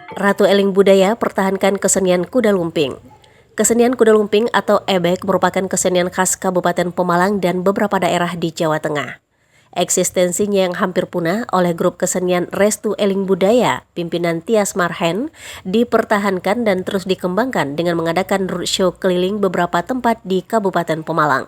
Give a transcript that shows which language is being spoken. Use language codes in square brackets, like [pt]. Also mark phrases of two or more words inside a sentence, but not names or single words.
[id] Ratu Eling Budaya pertahankan kesenian kuda lumping. Kesenian kuda lumping atau ebek merupakan kesenian khas Kabupaten Pemalang dan beberapa daerah di Jawa Tengah. Eksistensinya yang hampir punah oleh grup kesenian Restu Eling Budaya, pimpinan Tias Marhen, dipertahankan dan terus dikembangkan dengan mengadakan roadshow keliling beberapa tempat di Kabupaten Pemalang.